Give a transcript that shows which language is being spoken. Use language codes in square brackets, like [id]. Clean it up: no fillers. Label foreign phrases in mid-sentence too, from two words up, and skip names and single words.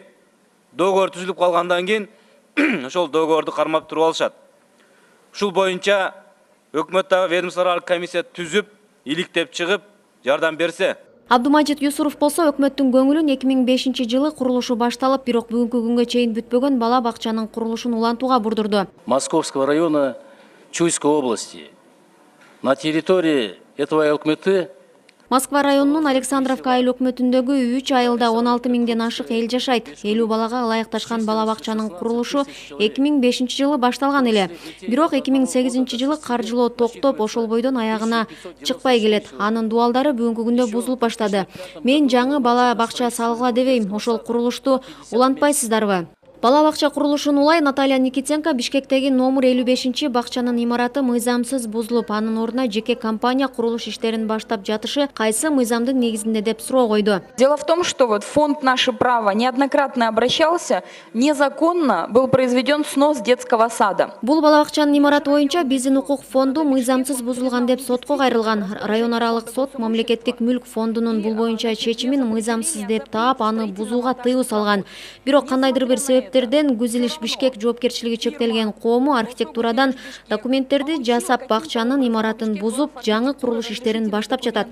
[ky] Договор түзүлүп калгандан кийин ошол договорду кармап туруп алышат. Ушул боюнча өкмөттөгү ведомстволордук комиссия түзүп, иликтеп чыгып, жардам берсе. Абдумажит Юсуров болсо өкмөттүн көңүлүн 2005 жылы курулушу башталып, бирок бүгүнкү күнгө чейин бүтпөгөн бала бакчанын курулушун улантууга бурдурду. [ru] Московского района Чуйской области. На территории этого ЛКМТ [ky] Москва районунун Александровка айыл өкмөтүндөгү 3 айылда 16 миңден ашык эл жашайт. 50 балага ылайыкташкан бала бакчанын курулушу 2005 жылы башталган эле. Бирок 2008 жылы каржылоо токтоп, ошол бойдон аягына чыкпай келет. Анын дуалдары бүгүнкү күндө бузулуп баштады. Мен жаңы бала бакча салгыла дебейм, ошол курулушту улантпайсыздарбы? Бала бакча курулушун улай Наталья Никитенко Бишкектеги номер 55 бакчанын имараты мыйзамсыз бузулуп, анын ордуна жеке компания курулуш иштерин баштап жатышы кайсы мыйзамдын негизинде деп суроо койду. [ru] Дело в том, что вот фонд «Наше право» неоднократно обращался, незаконно был произведен снос детского сада. [ky] Бул бала бакчанын имараты боюнча биздин укук фонду мыйзамсыз бузулган деп сотко кайрылган. Район аралык сот мамлекеттик мүлк фондунун бул боюнча чечимин мыйзамсыз деп таап, аны бузууга тыюу салган. Бирок кандайдыр бир Гузилиш Бишкек жоопкерчилиги чектелген коому архитектурадан документтерди жасап, бакчанын имаратын бузуп, жаңы курулуш иштерин баштап жатат.